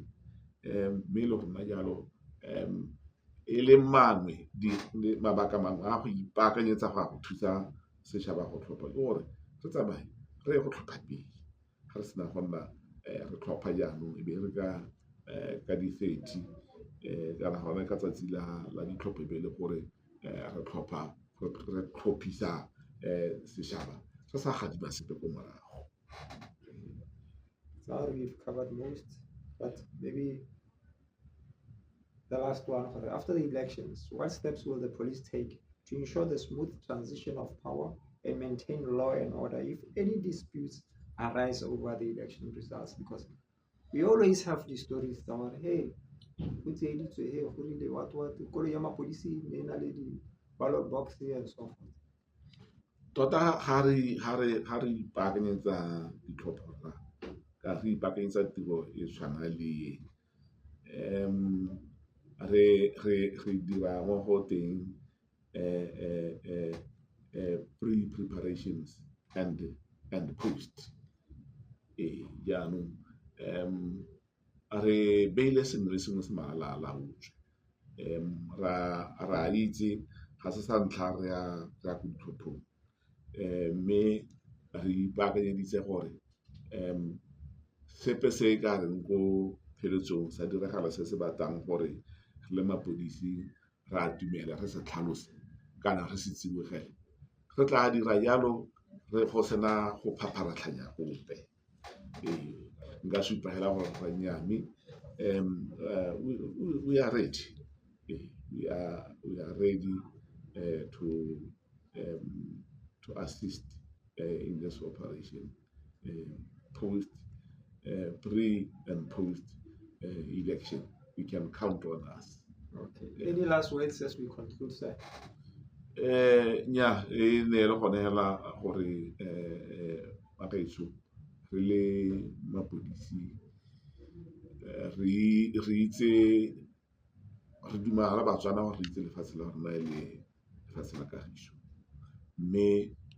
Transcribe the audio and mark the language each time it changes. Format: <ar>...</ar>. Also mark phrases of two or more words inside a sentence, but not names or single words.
<tn>mme le gona jalo e le mangwe mabaka mangwe a go ipaakanyetsa go thusa setšhaba go tlhopha ke gore re tsamaye re ye go tlhopha pele ga re sena go nna re tlhopha jaanong e be re ka di-30 kana gone ka tsatsi la ditlhopho be le gore re tlhophisa setšhaba se sa gadima sepe ko morago.</tn> <en>Now we've covered most, but maybe the last one, after the elections, what steps will the police take to ensure the smooth transition of power and maintain law and order if any disputes arise over the election results? Because we always have these stories that, hey, ballot box and so forth.</en> <tn>Tota ga re ipaakanyetsa ditlhopho ka re ipaakanyetsa tiro e tshwana le re dira mo go teng</tn> <en>pre-preparations and post</en> <tn>jaanong re beile sengwe le sengwe se malala utswe ra itse ga se sa ntlha re ya ko ditlhophong mme re ipaakanyeditse gore sepe se ka reng ko pheletsong sa diragala se se batlang gore re le mapodisi re a dumela re se tlhalose kana re se tsibogele re tla dira jalo re go sena go phapharatlhanya gope nka supa hela gore ra nyame</tn> <en>we are ready we are ready to assist in this operation pre and post election. We can count on us. Okay. Any last words as we conclude, sir?</en> <tn>Nya e ne le gone hela gore bagaetsho re le mapodisi re itse re dumela Batswana gore re itse lefatshe la rona le lefatshe la kagiso mme</tn>